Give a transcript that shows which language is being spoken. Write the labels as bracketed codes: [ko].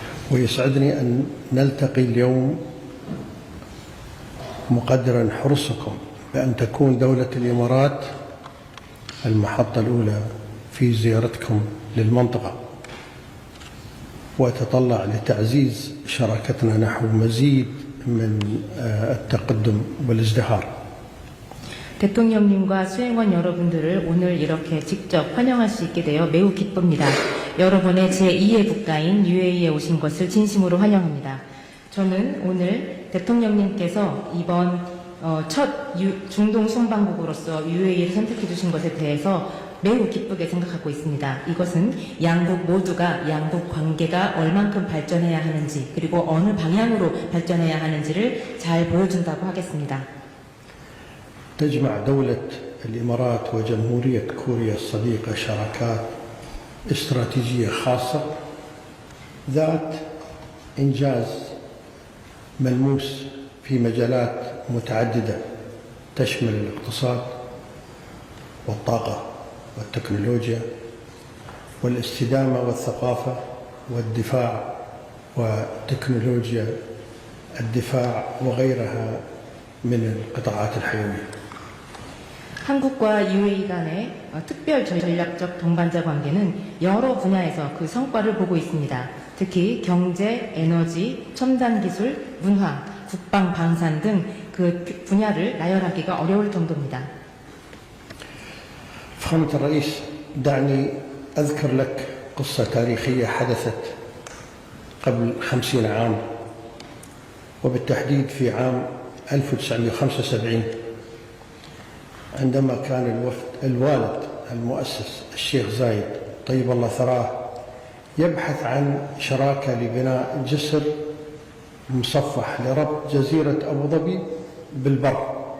[ar] ويسعدني أن نلتقي اليوم مقدرا حرصكم بأن تكون دولة الإمارات المحطة الأولى في زيارتكم للمنطقة، وأتطلع لتعزيز شراكتنا نحو مزيد من التقدم والازدهار. [ko] 대통령님과 수행원 여러분들을 오늘 이렇게 직접 환영할 수 있게 되어 매우 기쁩니다. 여러분의 제2의 국가인 UAE에 오신 것을 진심으로 환영합니다. 저는 오늘 대통령님께서 이번 첫 중동 순방국으로서 UAE를 선택해 주신 것에 대해서 매우 기쁘게 생각하고 있습니다. 이것은 양국 모두가 양국 관계가 얼만큼 발전해야 하는지, 그리고 어느 방향으로 발전해야 하는지를 잘 보여준다고 하겠습니다. [ar] تجمع دولة الإمارات وجمهورية كوريا الصديقة شراكات استراتيجية خاصة ذات إنجاز ملموس في مجالات متعددة تشمل الاقتصاد والطاقة والتكنولوجيا والاستدامة والثقافة والدفاع وتكنولوجيا الدفاع وغيرها من القطاعات الحيوية. [ko] 한국과 UAE 간의 특별 전략적 동반자 관계는 여러 분야에서 그 성과를 보고 있습니다. 특히 경제, 에너지, 첨단 기술, 문화, 국방, 방산 등 그 분야를 나열하기가 어려울 정도입니다. [ar] فخامة الرئيس، دعني أذكر لك قصة تاريخية حدثت قبل 50 عام، وبالتحديد في عام 1975 عندما كان الوالد المؤسس الشيخ زايد طيب الله ثراه يبحث عن شراكة لبناء جسر مصفح لربط جزيرة أبو ظبي بالبر.